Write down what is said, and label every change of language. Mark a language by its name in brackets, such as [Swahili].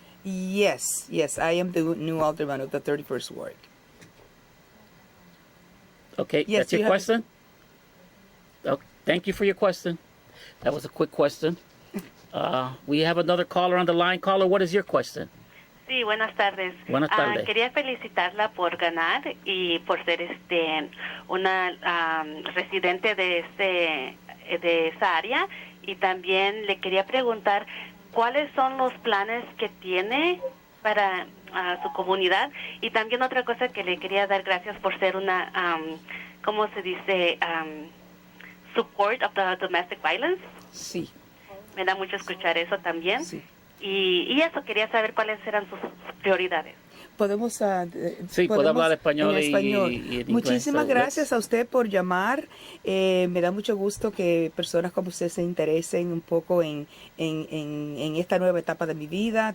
[English] Yes, I am the new alderman of the 31st Ward. Okay, Yes, that's your question? Oh, thank you for your question. That was a quick question. We have another caller on the line. Caller, what is your question? [Spanish] Sí, buenas tardes. Buenas tardes. Quería felicitarla por ganar y por ser una residente de esa área, y también le quería preguntar cuáles son los planes que tiene para su comunidad, y también otra cosa que le quería dar gracias por ser una ¿cómo se dice? [English] Support of the domestic violence. [Spanish] Sí. Me da mucho escuchar eso también. Sí. Y eso, quería saber cuáles eran sus prioridades. Podemos, sí, puedo hablar español, en español. Y en inglés. Muchísimas gracias a usted por llamar. Me da mucho gusto que personas como usted se interesen un poco en esta nueva etapa de mi vida.